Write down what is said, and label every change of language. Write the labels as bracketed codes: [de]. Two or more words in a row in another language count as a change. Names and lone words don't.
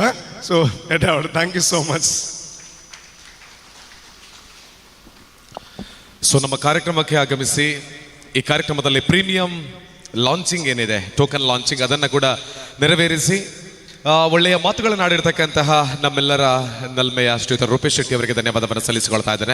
[en] ಸೊ [tcy] ಎಡ್ಡೆ ಅವಡು [en] thank you so much. [kn] ಸೊ ನಮ್ಮ ಕಾರ್ಯಕ್ರಮಕ್ಕೆ ಆಗಮಿಸಿ ಈ ಕಾರ್ಯಕ್ರಮದಲ್ಲಿ [en] premium launching [kn] ಏನಿದೆ [en] token launching [kn] ಅದನ್ನು ಕೂಡ ನೆರವೇರಿಸಿ ಒಳ್ಳೆಯ ಮಾತುಗಳನ್ನು ಆಡಿರ್ತಕ್ಕಂತಹ ನಮ್ಮೆಲ್ಲರ ನಲ್ಮೆಯ ಶ್ರೀಯುತ ರೂಪೇಶ್ ಶೆಟ್ಟಿ ಅವರಿಗೆ ಧನ್ಯವಾದವನ್ನು ಸಲ್ಲಿಸಿಕೊಳ್ತಾ ಇದ್ದೇನೆ.